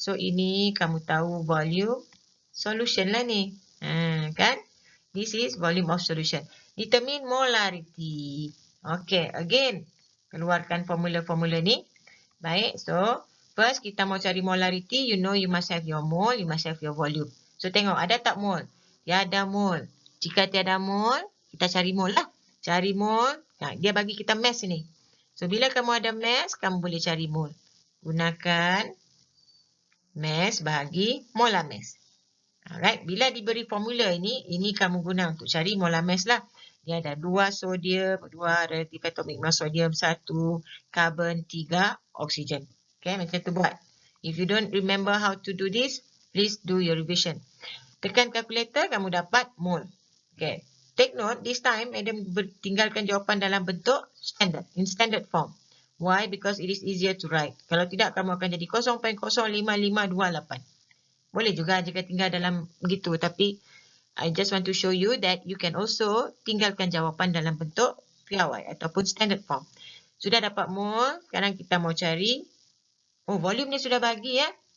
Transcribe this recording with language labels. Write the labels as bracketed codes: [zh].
[ms] So ini kamu tahu volume solution lah ni. Kan? [en] This is volume of solution. Determine molarity. Okay, again. [ms] Keluarkan formula-formula ni. Baik, so first kita mau cari molarity. [en] You know you must have your mole, you must have your volume. [ms] So tengok, ada tak mole? Tiada mole. Jika tiada mole, kita cari mole lah. Cari mole. Dia bagi kita mass ni. So, bila kamu ada mass, kamu boleh cari mole. Gunakan mass bahagi molar mass. Alright, bila diberi formula ini kamu guna untuk cari molar mass lah. Dia ada 2 sodium, 2 relative atomic mass sodium, 1 carbon, 3 oksigen. Okay, macam tu buat. [en] If you don't remember how to do this, please do your revision. [ms] Tekan calculator, kamu dapat mole. Okay. [en] Take note, this time, [ms] madam tinggalkan jawapan dalam bentuk standard, [en] in standard form. Why? Because it is easier to write. [ms] Kalau tidak, kamu akan jadi 0.05528. Boleh juga jika tinggal dalam begitu. Tapi, [en] I just want to show you that you can also [ms] tinggalkan jawapan dalam bentuk PRY ataupun standard form. Sudah dapat mole, sekarang kita mau cari. Oh, volume ni sudah bagi ya.